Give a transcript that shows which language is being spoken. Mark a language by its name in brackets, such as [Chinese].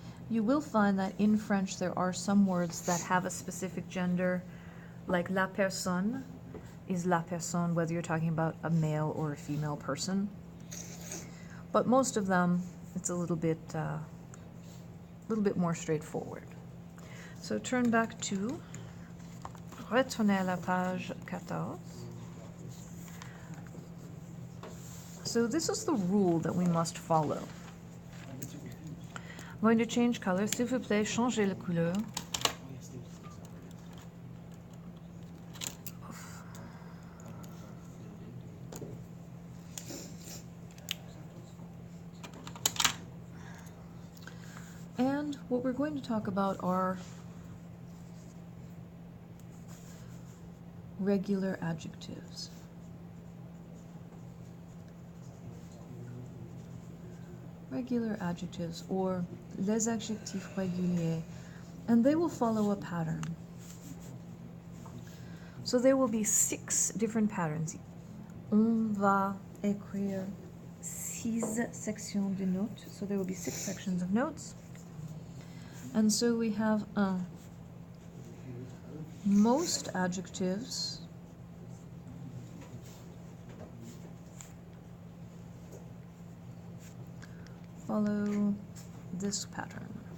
[English] You will find that in French there are some words that have a specific gender Like la personne is la personne, whether you're talking about a male or a female person. But most of them, it's a little bit more straightforward. So turn back to, [French] retournez à la page 14. [English] So this is the rule that we must follow. I'm going to change color. [French] S'il vous plaît, changez la couleur. [English] And what we're going to talk about are regular adjectives. Regular adjectives, or [French] les adjectifs réguliers, [English] and they will follow a pattern. So there will be 6 different patterns. [French] On va écrire 6 sections de notes. [English] So there will be 6 sections of notes. And so we have most adjectives follow this pattern.